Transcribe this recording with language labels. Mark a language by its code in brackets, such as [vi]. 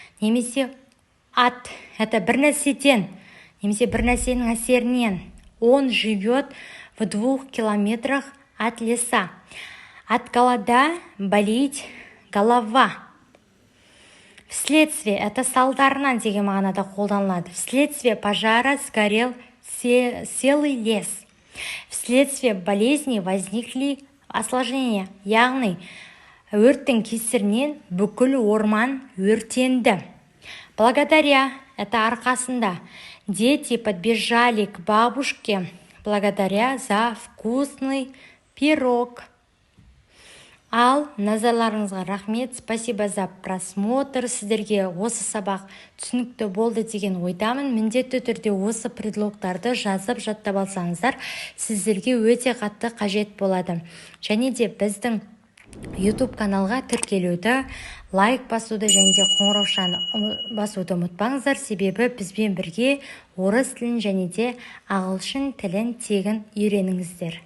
[kk] Немесе от, это бір нәрседен, немесе бір нәрсенің әсерінен. [ru] Он живет в 2 километрах от леса. От голода болит голова. [kk] Вследствие, это салдарынан деген мағынада қолданылады. [ru] Вследствие пожара сгорел целый лес. Вследствие болезни возникли осложнения. [kk] Яғни, өрттің кесірінен бүкіл орман өртенді. Благодаря, это арқасында. [ru] Дети подбежали к бабушке благодаря за вкусный пирог. [kk] Ал, назарларыңызға рахмет, [ru] спасибо за просмотр. [kk] Сіздерге осы сабақ түсінікті болды деген ойдамын. Міндетті түрде осы предлогтарды жазып жаттап алсаңыздар, сіздерге өте қатты қажет болады. Және де біздің YouTube каналға тіркелуді, лайк басуды және де қоңыраушаны басуды ұмытпаңыздар, себебі бізбен бірге орыс тілін және де ағылшын тілін тегін үйреніңіздер.